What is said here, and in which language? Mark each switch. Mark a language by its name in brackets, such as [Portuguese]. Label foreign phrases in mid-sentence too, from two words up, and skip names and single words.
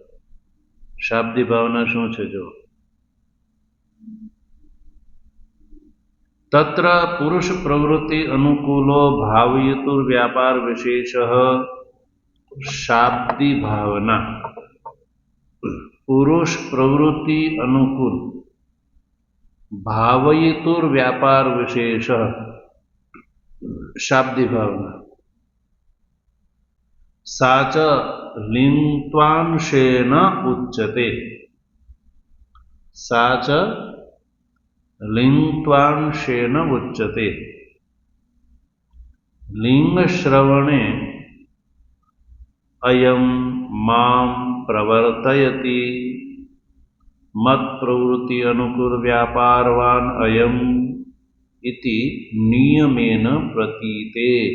[Sanskrit] શાબ્દી ભાવના [Gujarati] શું છે જો, [Sanskrit] તત્ર પુરુષ પ્રવૃત્તિ અનુકૂલો ભાવયતુર વ્યાપાર વિશેષ શાબ્દી ભાવના। પુરુષ પ્રવૃત્તિ અનુકૂળ ભાવયતુર વ્યાપાર વિશેષ શાબ્દી ભાવના। સાચ लिङ्त्वांशेन उच्यते सा च लिङ्त्वांशेन उच्यते लिङ्गश्रवणे अयं मां प्रवर्तयति मत्प्रवृत्ति अनुकूल व्यापारवान् अयम् इति नियमेन प्रतीते